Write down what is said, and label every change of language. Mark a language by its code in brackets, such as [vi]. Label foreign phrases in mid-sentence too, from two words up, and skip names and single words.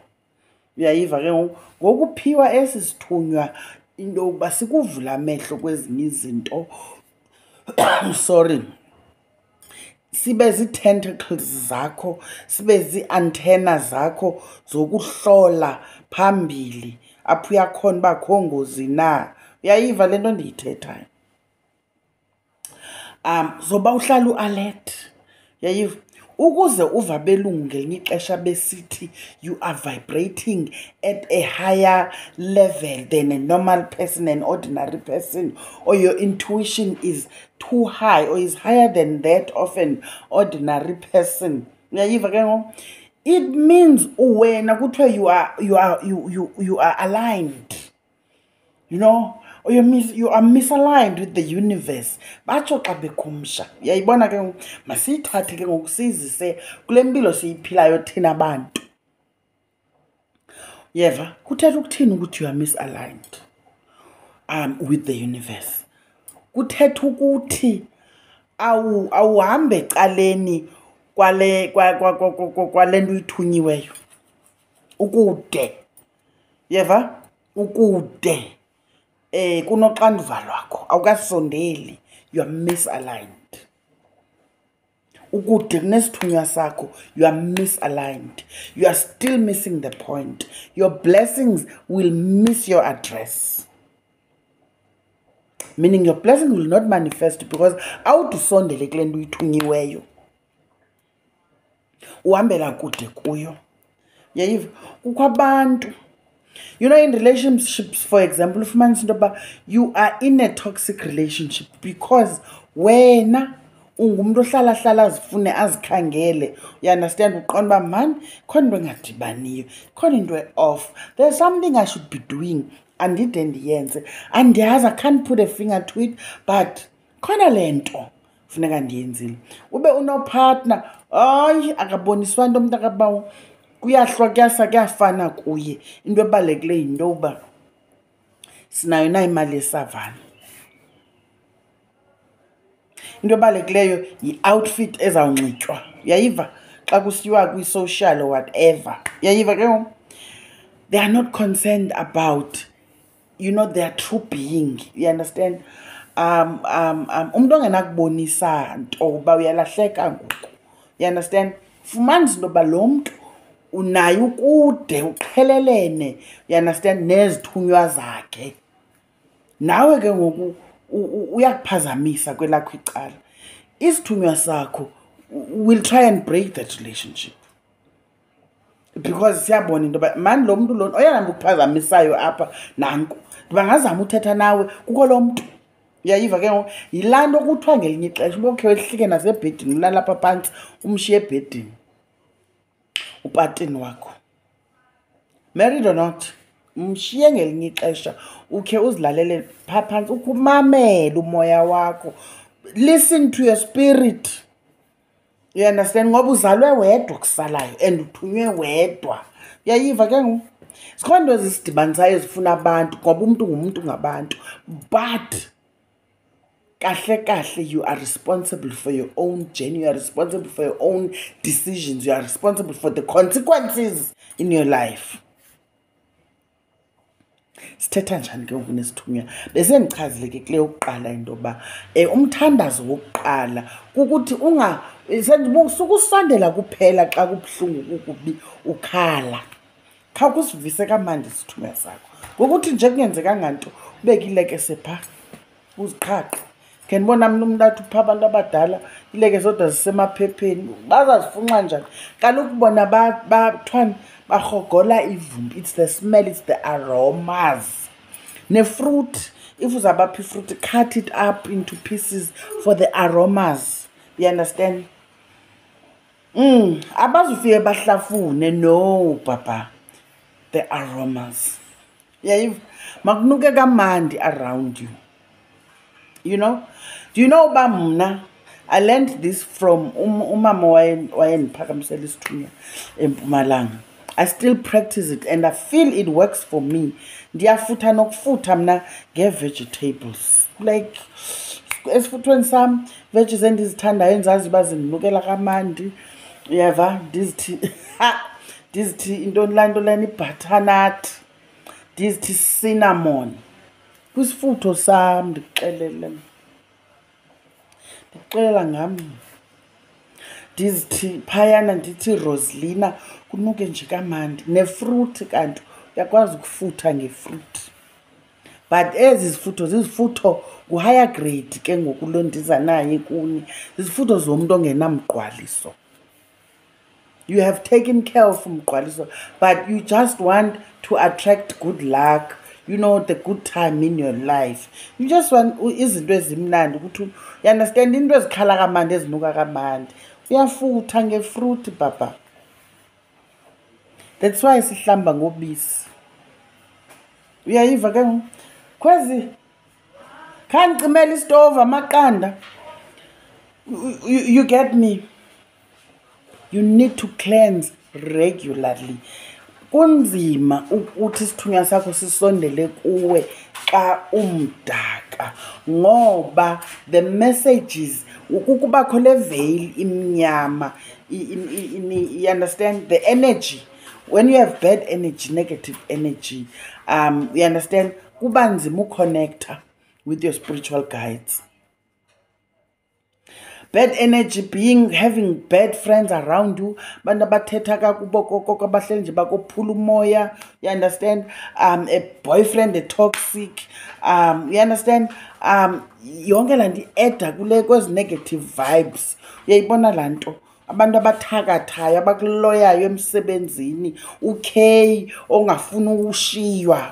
[xh] Uyayiva ke ngokuphiwa esi sithunywa into yokuba sikuvula amehlo kwezinye izinto sorry, sibe zii-tentacles zakho, sibe zii-antenna zakho zokuhlola phambili apho uyakhona uba akho ngozi na. Uyayiva le nto ndiyithethayo? Zoba uhlala ualert. Uyayiva? Ukuze uva abelungu ngelinye ixesha besithi [en] you are vibrating at a higher level than a normal person, an ordinary person, or your intuition is too high or is higher than that of an ordinary person. [xh] Uyayiva ke ngoku? [en] It means [xh] wena kuthiwe [en] you are aligned. You know, or you are misaligned with the universe. [xh] Batsho xa bekhumsha. Uyayibona ke masiyithathe ke ngokusizise kule mpilo siyiphilayo thina bantu. Yeva, kuthetha ukuthini ukuthi [en] you are misaligned with the universe? [xh] Kuthetha ukuthi awuhambe ecaleni kwale nto uyithunyiweyo. Ukude. Yeva? Ukude. Kunoxanduva lwakho, awukasondeli, [en] you are misaligned. [xh] Ukude kunesithunywa sakho, [en] you are misaligned. You are still missing the point. Your blessings will miss your address. Meaning your blessing will not manifest because [xh] awudusondele kule nto uyithunyiweyo. Uhambela kude kuyo. Yayiva? Kukho abantu, [en] you know, in relationships, for example, you are in a toxic relationship because [xh] wena ungumuntu ohlala azifune azikhangele. [en] You understand? [xh] Uqonda uba man khona into engadibaniyo, khona into off, [en] there's something I should be doing [xh] andide ndiyenze, andiyazi, [en] I can't put a finger to it, but [xh] khona le nto funeka ndiyenzile. Ube unopartner, hayi akaboniswa nto umntu akabawo, kuyahlwa kuyafana kuye. Into ebalulekileyo yinto yokuba sinayo na imali yesavana. Into ebalulekileyo yi-outfit ezawunxitywa. Uyayiva? Xa kusiyiwa kwi-social [en] or whatever. [xh] Uyayiva ke ngoku? [en] They are not concerned about, you know, their true being. You understand? [xh] Umuntu ongenakubonisa nto uba uyalahleka ngoku. [en] You understand? [xh] Fumanisa into yoba lo mntu unaye ukude uqhelelene, [en] you understand, [xh] nezithunywa zakhe. Nawe ke ngoku uyakuphazamisa kwelakho icala. Isithunywa sakho [en] will try and break that relationship because [xh] siyabona into yoba mani lo mntu lona oyahamba ukuphazamisayo apha nanku bangazama uthetha nawe kukho lo mntu. Uyayiva ke ngoku? Yilaa nto kuthiwa ngelinye ixesha uba ukhe wehlike nasebhedini ulala apha phantsi umshiye ebhedini upatini wakho, [en] married or not, [xh] mshiye ngelinye ixesha ukhe uzilalele phaa phantsi ukumamela umoya wakho. [en] Listen to your spirit. You understand? [xh] Ngoba uzalwe wedwa kusalayo and uthunywe wedwa. Uyayiva ke ngoku? Zikhona into ezidibanisayo ezifuna abantu ngoba umuntu ngumuntu ngabantu. But kahle, [en] you are responsible for your own journey. You are responsible for your own decisions. You are responsible for the consequences in your life. [xh] Sithetha njani ke ngoku nesthunywa? Bese ndichazile ke kule yokuqala into yoba umthandazo wokuqala kukuthi sukusondela kuphela xa kubuhlungu kukubi ukhala. Kha kusivise kamandi isithunywa sakho. Ngokuthi nje kungenzekanga nto ubeke ilekese phaa uziqhaqhe. Ke ndibona mna umuntu athi upha abantu abadala ileke zodwa zisemaphepheni bazazifunxa njani. Kaloku bona bathwani barhogola ivumbi. [en] It's the smell, it's the aromas. Ne-fruit, if uzabapha ifruit, cut it up into pieces for the aromas. You understand? [xh] Abazufike bahlafune, no papa. [en] The aromas. Yeah, [xh] makunuke kamandi [en] around you. You know? Do you know [xh] uba mna? [en] I learned this from [xh] umama wayendiphakamisela isithunywa eMpumalanga. [en] I still practice it and I feel it works for me. [xh] Ndiyafutha nokufutha mna nge-vegetables. [en] Like, [xh] esifuthweni sam, veggies endizithandayo endizazi uba zindinukela kamandi. Uyeva, ndizithi intoni lana i-butternut. Ndizithi cinnamon. Kwisifutho sam ndikuxelela ngam. Ndizithi phayana ndithi roselina kunuke nje kamandi. Nefruit kanti uyakwazi ukufutha ngefruit. But ezi zifutho ku-higher grade ke ngoku lo ndiza naye kuni. Zizifutho zomuntu ongenamgqwaliso. [en] You have taken care of umgqwaliso, but you just want to attract good luck. You know, the good time in your life. You just want [xh] izinto ezimnandi ukuthi [en] you understand [xh] into ezikhala kamandi ezinuka kamandi. Uyafutha ngefruit papa. [en] That's why [xh] sihlamba ngobisi. Uyayiva ke ngoku? Khwezi khandicimela istove amaqanda. [en] You get me? You need to cleanse regularly. [xh] Kunzima ukuthi isithunywa sakho sisondele kuwe xa umdaka ngoba [en] the messages [xh] ukubakho le veil imnyama. [en] You understand the energy when you have bad energy, negative energy, you understand [xh] kuba nzima uconnecta [en] with your spiritual guides. Bad energy being having bad friends around you. [xh] Bantu abathetha kakubo koko abahleli nje bakophula umoya. [en] You understand? A boyfriend, a toxic. You understand? [xh] Yonke laa nto i-edda kwezi [en] negative vibes. [xh] Uyayibona laa nto? Abantu abathakathayo, abakuloyayo emsebenzini. Okay, ongafuni ushiywa.